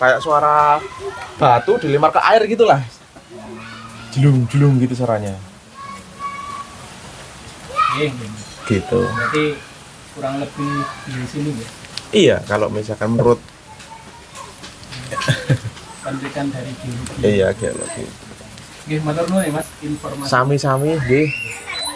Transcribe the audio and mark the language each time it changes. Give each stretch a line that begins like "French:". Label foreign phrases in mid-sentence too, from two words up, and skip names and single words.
Indonesian: Kayak suara batu dilempar ke air gitulah. Jelung-jelung gitu suaranya. Gitu. Berarti kurang lebih di sini ya. Iya, kalau misalkan menurut Penelitian dari geologi. iya geologi.
Javanese: Nggih, matur nuwun ya Mas informasi. Sami-sami nggih.